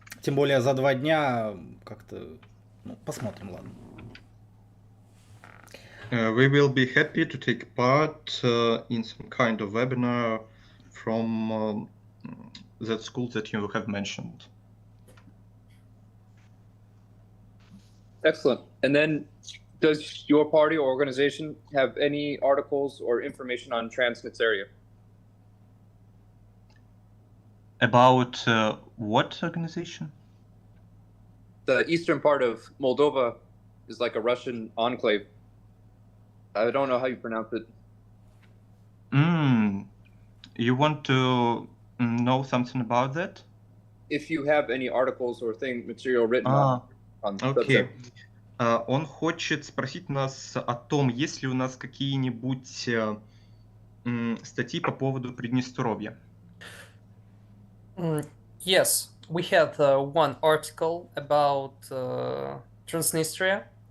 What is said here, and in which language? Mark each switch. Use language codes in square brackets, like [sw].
[ru] Тем более за 2 дня как-то, ну, посмотрим, ладно. [en] We will be happy to take part in some kind of webinar from that school that you have mentioned. Excellent. And then, does your party or organization have any articles or information on Transnistria? About what organization? The eastern part of Moldova is like a Russian enclave. I don't know how you pronounce it. You want to know something about that? If you have any articles or material written on the subject. [ru] Он хочет спросить нас о том, есть ли у нас какие-нибудь статьи по поводу Приднестровья. [en] Yes, we had one article about Transnistria.